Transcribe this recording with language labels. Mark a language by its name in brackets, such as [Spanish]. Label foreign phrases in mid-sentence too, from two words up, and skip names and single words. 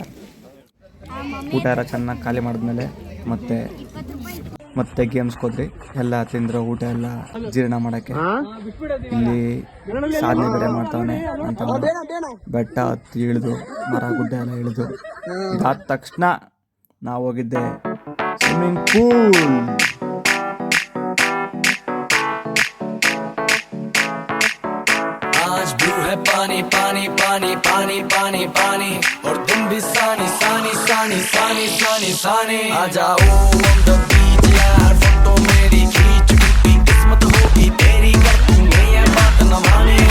[Kannada] ಊಟ ಎಲ್ಲ ಚೆನ್ನಾಗಿ ಖಾಲಿ ಮಾಡಿದ್ಮೇಲೆ ಮತ್ತೆ ಗೇಮ್ಸ್ಗೆ ಹೋದ್ರಿ. ಎಲ್ಲ ತಿಂದ್ರು, ಊಟ ಎಲ್ಲ ಜೀರ್ಣ ಮಾಡೋಕ್ಕೆ. ಇಲ್ಲಿ ಸಾಧನೆ ಬೇರೆ ಮಾಡ್ತಾವನೆ ಅಂತ ಬೆಟ್ಟ ಹತ್ತಿ ಇಳಿದು ಮರ ಗುಡ್ಡ ಎಲ್ಲ ಇಳಿದು. ಇದಾದ ತಕ್ಷಣ ನಾವು ಹೋಗಿದ್ದೆ [English] swimming pool. [Hindi] पानी पानी पानी पानी पानी पानी और तुम भी सानी सानी सानी सानी सानी सानी आ जाओ [English] on the beach [Hindi] यार, फोटो मेरी खींच भी किस्मत होगी तेरी, कर दूंगे ये बात न माने.